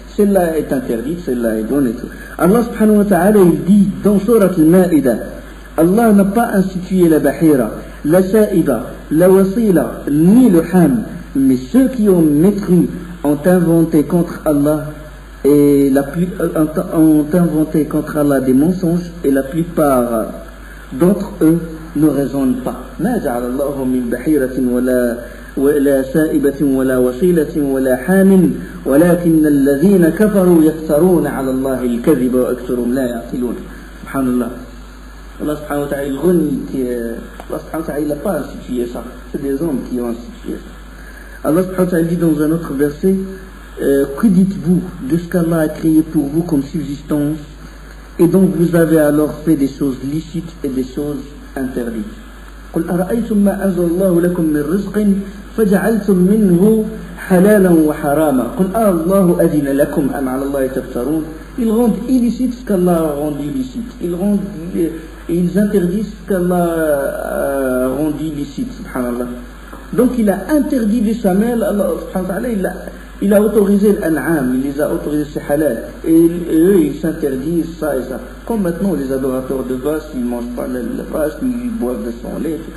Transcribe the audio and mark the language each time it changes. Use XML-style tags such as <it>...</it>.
<fr>Celle-là est interdite, celle-là est bonne et tout. Allah subhanahu wa ta'ala, il dit dans Surat al-Ma'ida, Allah n'a pas institué la bahira, la sa'iba, la wasila, ni le ham, mais ceux qui ont mécru ont inventé contre Allah ont inventé contre Allah des mensonges et la plupart d'entre eux ne raisonnent pas.</fr> <ar>ما جعل الله من بحيرة ولا سائبة ولا وصيلة ولا حام ولكن الذين كفروا يفترون على الله الكذب وأكثرهم لا يعقلون. سبحان الله.</ar> <fr>Allah subhanahu wa ta'ala, Allah subhanahu wa ta'ala, il n'a pas institué ça. C'est des hommes qui ont institué ça. Allah subhanahu wa ta'ala dit dans un autre verset, que dites-vous de ce qu'Allah a créé pour vous comme subsistance et donc vous avez alors fait des choses licites et des choses interdites.</fr> <ar>قل أرأيتم ما أنزل الله لكم من رزق فجعلتم منه حلالا وحراما قل الله أذن لكم أم على الله تفترون.</ar> <fr>Ils rendent illicite ce qu'Allah a rendu illicite. Ils interdisent ce qu'Allah a rendu illicite. Subhanallah. Donc il a interdit les chamelles. Allah subhanahu wa ta'ala, il a autorisé l'an'am, il les a autorisés ces halal. Et eux, ils s'interdisent ça et ça. Comme maintenant, les adorateurs de vaches, ils ne mangent pas la vache, ils boivent de son lait.</fr>